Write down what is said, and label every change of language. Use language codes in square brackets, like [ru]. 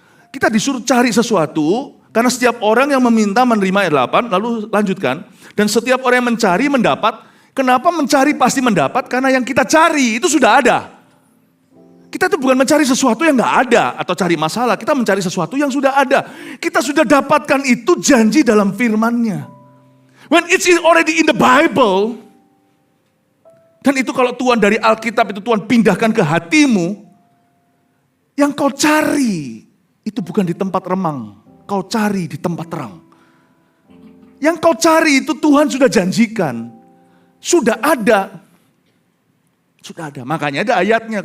[id] Kita disuruh cari sesuatu, karena setiap orang yang meminta menerima ayat 8, lalu lanjutkan. Dan setiap orang yang mencari mendapat. Kenapa mencari pasti mendapat? Karena yang kita cari itu sudah ada. Kita itu bukan mencari sesuatu yang gak ada atau cari masalah. Kita mencari sesuatu yang sudah ada. Kita sudah dapatkan itu janji dalam firman-Nya. [en] When it's already in the Bible. [id] Dan itu kalau Tuhan dari Alkitab itu Tuhan pindahkan ke hatimu. Yang kau cari itu bukan di tempat remang. Kau cari di tempat terang. Yang kau cari itu Tuhan sudah janjikan. Sudah ada. Sudah ada. Makanya ada ayatnya.